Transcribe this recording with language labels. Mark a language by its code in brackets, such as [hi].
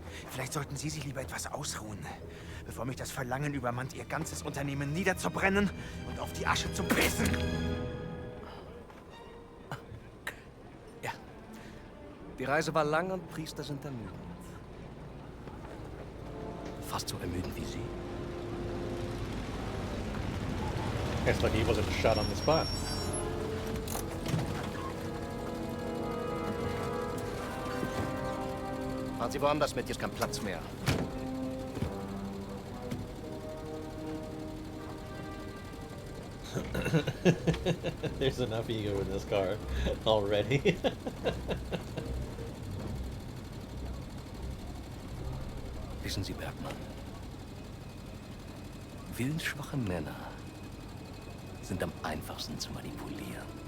[de] Vielleicht sollten Sie sich lieber etwas ausruhen, bevor mich das Verlangen übermannt, Ihr ganzes Unternehmen niederzubrennen und auf die Asche zu pissen. Ja. Die Reise war lang und Priester sind ermüdend. Fast so ermüdend wie Sie. [en] Guess like he wasn't shot on the spot. [de] Fahren Sie woanders mit, hier ist kein Platz mehr. [en] There's enough ego in this car already. [de] Wissen Sie, Bergmann, willensschwache Männer sind am einfachsten zu manipulieren.